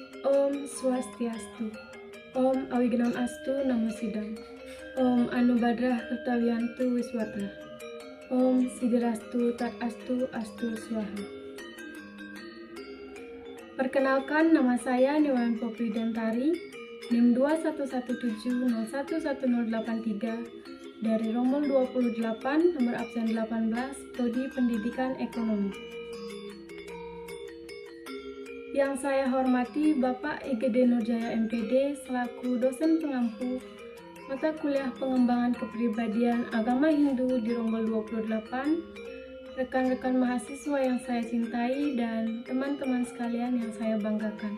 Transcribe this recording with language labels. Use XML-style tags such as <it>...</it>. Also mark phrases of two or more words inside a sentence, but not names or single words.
<sa>ओं स्वस्त्यस्तु. ओं अविघ्नम् अस्तु नमो सिद्धम्। ओं आनोभद्राः क्रतवोयन्तु विश्वतः. ओं सिद्धिरस्तु तद् अस्तु अस्तु स्वाहा.</sa> <id>Perkenalkan, nama saya Niwayan Popri Dentari, NIM 2117011083 dari Rombol 28, nomor absen 18, Prodi Pendidikan Ekonomi. Yang saya hormati Bapak IGD Nurjaya MPD selaku dosen pengampu mata kuliah pengembangan kepribadian agama Hindu di Rombol 28, rekan-rekan mahasiswa yang saya cintai, dan teman-teman sekalian yang saya banggakan.</id>